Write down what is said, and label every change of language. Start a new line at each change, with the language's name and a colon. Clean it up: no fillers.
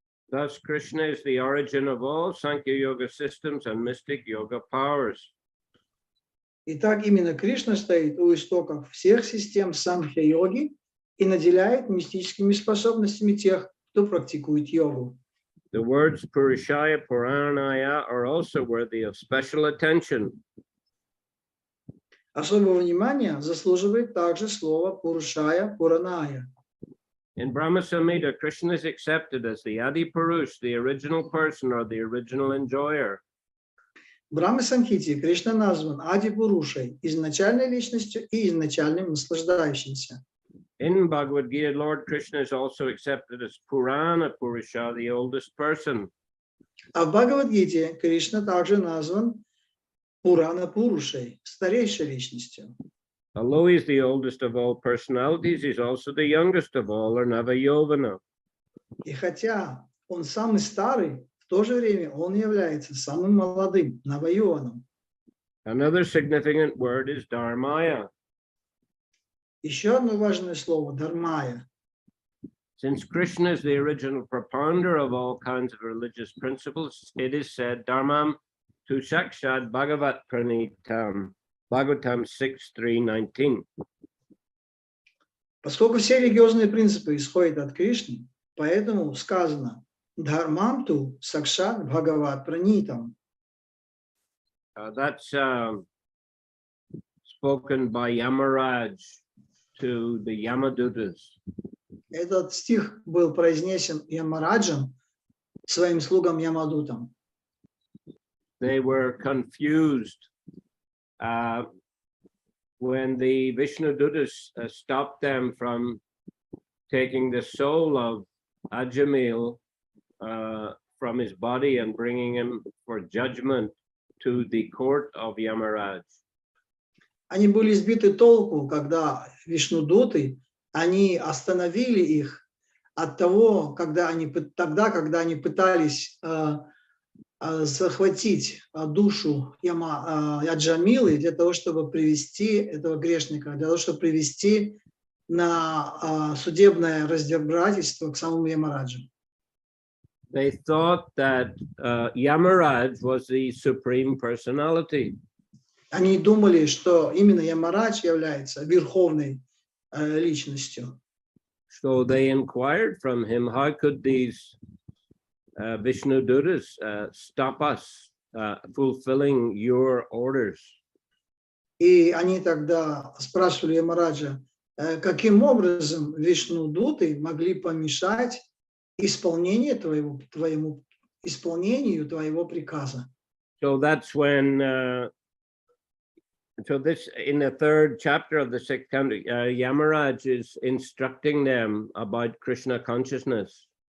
English: Thus, Krishna is the origin of all Sankhya Yoga systems and mystic yoga powers.
Russian: Итак, именно Кришна стоит у истоков всех систем Санхья-йоги и наделяет мистическими способностями тех, кто практикует йогу.
English: The words Purushaya, Puranaya are also worthy of special attention.
Russian: Особого внимания заслуживает также слово Пурушая, Пураная.
English: In Brahma Samhita, Krishna is accepted as the Adi Purush, the original person or the original enjoyer.
Russian: В Брахма-самхите Кришна назван Ади Пурушей, изначальной личностью и изначальным наслаждающимся.
English: In Bhagavad Gita, Lord Krishna is also accepted as Purana Purusha, the oldest person.
Russian: А в Бхагавадгите Кришна также назван Пурана Пурушей, старейшей личностью.
English: Although he is the oldest of all personalities, he is also the youngest of all, or Navayovana.
Russian: И хотя он самый старый, в то же время он является самым молодым, Навайованом.
English: Another significant word is Dharmaya.
Russian: Еще одно важное слово – Дharmaya.
English: Since Krishna is the original propounder of all kinds of religious principles, it is said,
Sanskrit: Dharmam tu Shakshad Bhagavat Pranitam,
English: Bhagavatam 6.3.19.
Russian: Поскольку все религиозные принципы исходят от Кришны, поэтому сказано
Sanskrit: «Дхармам ту сакшат бхагават пранитам».
English: That's spoken by Yamaraj to the Yamadutas.
Russian: Этот стих был произнесен Ямараджем своим слугам Ямадутам.
English: They were confused when the Vishnudutas stopped them from taking the soul of Ajamil from his body and bringing him for judgment to the court of Yamaraj.
Russian: Они были сбиты толку, когда Вишнудуты, они остановили их от того, когда они пытались захватить душу Аджамилы для того, чтобы привести этого грешника, для того, чтобы привести на судебное разбирательство к самому Ямараджу.
English: they thought that Yamaraj was the supreme personality.
Russian: Они думали, что именно Ямарадж является верховной личностью.
English: So they inquired from him, how could these Vishnu Dutas stop us fulfilling your orders?
Russian: И они тогда спрашивали Ямараджа, каким образом Вишну-дуты могли помешать исполнению твоего приказа.
English: So that's when, so this, in the third chapter of the sixth canto, Yamaraj is instructing them about Krishna consciousness.